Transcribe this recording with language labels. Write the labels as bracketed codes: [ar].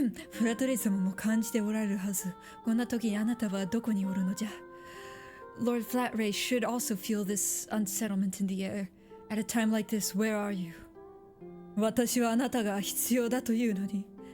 [ja] フラトレイ様も感じておられるはず。こんな時にあなたはどこにおるのじゃ。 [en] Lord Flatray should also feel this unsettlement in the air. At a time like this, where are you? [ja] 私はあなたが必要だというのに。